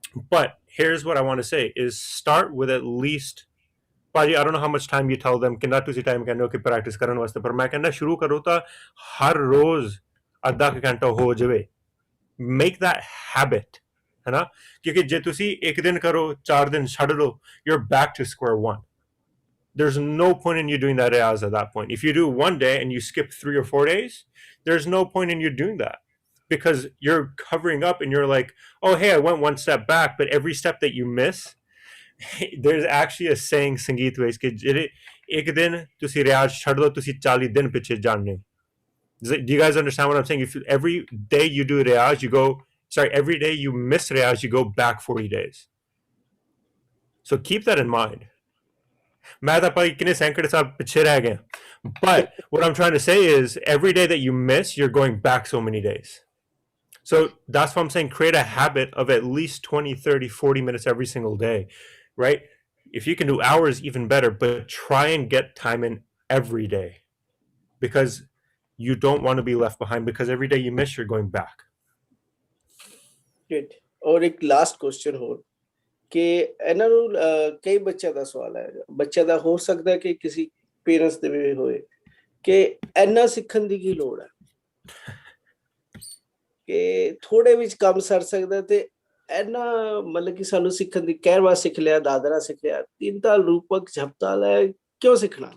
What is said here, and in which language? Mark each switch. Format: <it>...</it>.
<en>But here's what I want to say is start with at least,</en> <pa>ਭਾਜੀ</pa> <en>I don't know how much time you tell them</en> <pa>ਕਿੰਨਾ ਤੁਸੀਂ time ਕਹਿੰਦੇ ਹੋ ਕਿ practice ਕਰਨ ਵਾਸਤੇ, ਪਰ ਮੈਂ ਕਹਿੰਦਾ ਸ਼ੁਰੂ ਕਰੋ ਤਾਂ ਹਰ ਰੋਜ਼ ਅੱਧਾ ਕੁ ਘੰਟਾ ਹੋ ਜਾਵੇ,</pa> <en>make that habit,</en> <pa>है ना? क्योंकि जे तुसी एक दिन करो 4 दिन छड़ लो,</pa> <en>you're back to square one. There's no point in you doing that as at that point. If you do one day and you skip 3 or 4 days, there's no point in you doing that, because you're covering up and you're like, oh hey, I went one step back, but every step that you miss, there's actually a saying</en> <pa>संगीत ਵਿੱਚ ਕਿ ਜਿਹੜੇ ਇੱਕ ਦਿਨ ਤੁਸੀਂ ਰਿਆਜ਼ ਛੱਡ ਲਓ, ਤੁਸੀਂ 40 ਦਿਨ ਪਿੱਛੇ ਜਾਣੇ ਹੋ.</pa> <en>Do you guys understand what I'm saying? If every day you do riyaz, every day you miss riyaz, you go back 40 days. So keep that in mind. But what I'm trying to say is every day that you miss, you're going back so many days. So that's what I'm saying. Create a habit of at least 20, 30, 40 minutes every single day, right? If you can do hours, even better, but try and get time in every day, because you don't want to be left behind, because every day you miss, you're going back. Good.</en> <hi>और एक last question हो कि</hi> <pa>ਇਹਨਾਂ ਨੂੰ ਕਈ ਬੱਚਿਆਂ ਦਾ ਸਵਾਲ ਹੈ, ਬੱਚਿਆਂ ਦਾ ਹੋ ਸਕਦਾ ਹੈ ਕਿ ਕਿਸੇ ਪੇਰੈਂਟਸ ਦੇ ਵੀ ਹੋਏ ਕਿ ਇੰਨਾ ਸਿੱਖਣ ਦੀ ਕੀ ਲੋੜ ਹੈ ਕਿ ਥੋੜੇ ਵਿੱਚ ਕੰਮ ਸਰ ਸਕਦਾ, ਤੇ ਇੰਨਾ ਮਤਲਬ ਕਿ ਸਾਨੂੰ ਸਿੱਖਣ ਦੀ ਕਹਿਰਵਾ ਸਿੱਖ ਲਿਆ, ਦਾਦਰਾ ਸਿੱਖ ਲਿਆ, ਤਿੰਨ ਤਾਲ ਰੂਪਕ ਝਪਤਾਲ ਹੈ, ਕਿਉਂ ਸਿੱਖਣਾ?</pa>